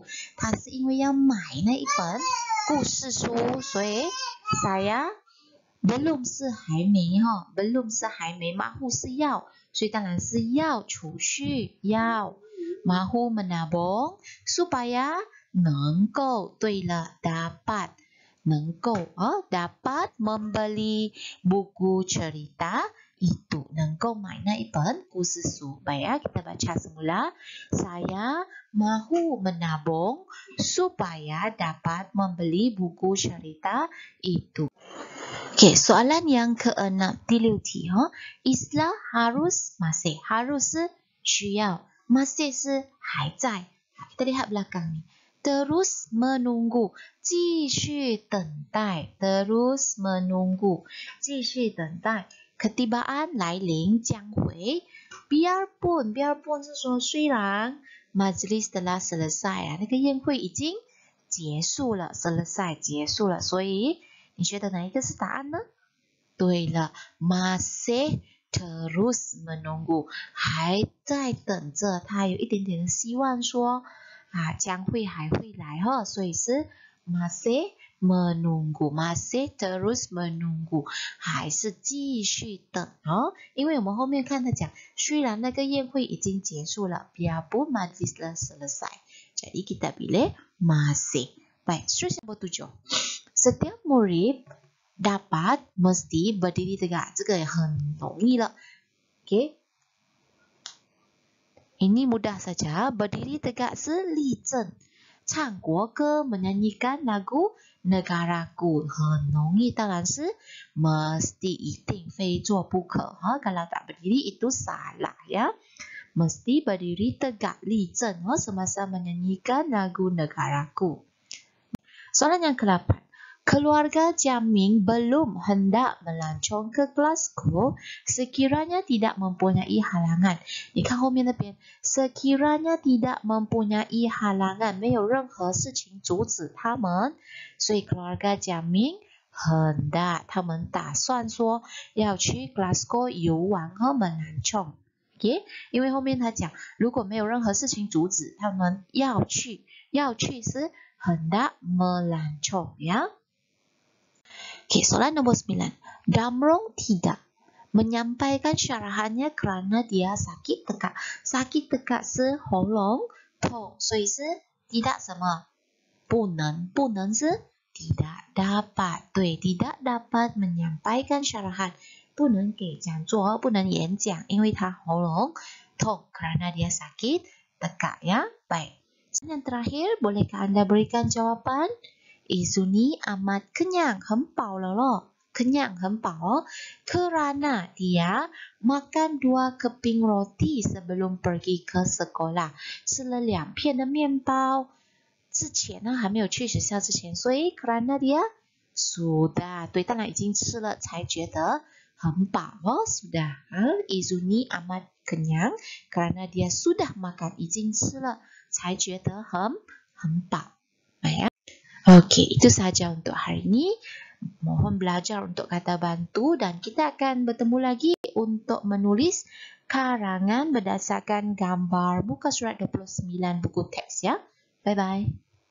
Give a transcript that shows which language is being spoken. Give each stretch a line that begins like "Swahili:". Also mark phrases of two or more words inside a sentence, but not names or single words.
Chinese: 他是因为要买那一本故事书，所以
Malay: saya belum
Chinese: 是还没belum 是还没，mahu 是要， 所以当然是要储蓄，要
Malay: mahu menabung supaya
Chinese: 能够，对了 dapat 能够
Malay: dapat membeli buku cerita itu
Chinese: 能够买那一本故事书。
Malay: Baik ya, kita baca semula. Saya mahu menabung supaya dapat membeli buku cerita itu. Okey, soalan yang ke-6
Chinese: 第六题
Malay: Islah harus masih harus
Chinese: 是需要
Malay: masih
Chinese: 是还在。
Malay: kita lihat belakang ni. Terus menunggu
Chinese: 继续等待
Malay: terus menunggu
Chinese: 继续等待 ketibaan 来临将会 biarpun 是说虽然
Malay: majlis telah selesai
Chinese: 那个宴会已经结束了 selesai 结束了所以你觉得哪一个是答案呢？对了
Malay: masih terus menunggu
Chinese: 还在等着他有一点点的希望说将会还会来所以是
Malay: masih menunggu masih terus menunggu
Chinese: 还是继续等因为我们后面看他讲虽然那个宴会已经结束了
Malay: biarpun majlis telah selesai jadi kita pilih masih. Baik, seterusnya nombor 7 setiap murid dapat mesti berdiri tegak
Chinese: 这个也很容易了
Malay: OK ini mudah saja berdiri tegak
Chinese: 是立正唱国歌
Malay: menyanyikan lagu negaraku
Chinese: 很容易当然是
Malay: mesti
Chinese: 一定非做不可
Malay: kalau tak berdiri itu salah ya mesti berdiri tegak 立正 semasa menyanyikan lagu negaraku. Soalan yang ke-8 Keluarga Jaming belum hendak melancong ke Glasgow sekiranya tidak mempunyai halangan.
Chinese: 你看后面那边
Malay: sekiranya tidak mempunyai halangan
Chinese: 没有任何事情阻止他们所以
Malay: keluarga Jaming hendak
Chinese: 他们打算说要去 Glasgow 游玩和 melancong Okay? 因为后面他讲如果没有任何事情阻止他们要去是
Malay: hendak melancong ya. Okay, soalan nombor 9. Damrong tidak menyampaikan syarahannya kerana dia sakit tekak. Sakit tekak
Chinese: 是喉咙痛，所以是 tidak 什么？不能是
Malay: tidak dapat。
Chinese: 对
Malay: tidak dapat menyampaikan syarahan
Chinese: 不能给讲座，不能演讲，因为他喉咙痛
Malay: kerana dia sakit tekak ya. Baik. Yang terakhir, bolehkah anda berikan jawapan? Izuni amat kenyang,
Chinese: 很饱了咯
Malay: kenyang
Chinese: 很饱
Malay: kerana dia makan 2 keping roti sebelum pergi ke sekolah
Chinese: 吃了2片的面包之前呢还没有去学校之前所以
Malay: kerana dia sudah
Chinese: 对当然已经吃了才觉得很饱
Malay: sudah Izuni amat kenyang kerana dia sudah makan
Chinese: 已经吃了才觉得很饱
Malay: Okey, itu sahaja untuk hari ini. Mohon belajar untuk kata bantu dan kita akan bertemu lagi untuk menulis karangan berdasarkan gambar muka surat 29 buku teks ya.
English: Bye-bye.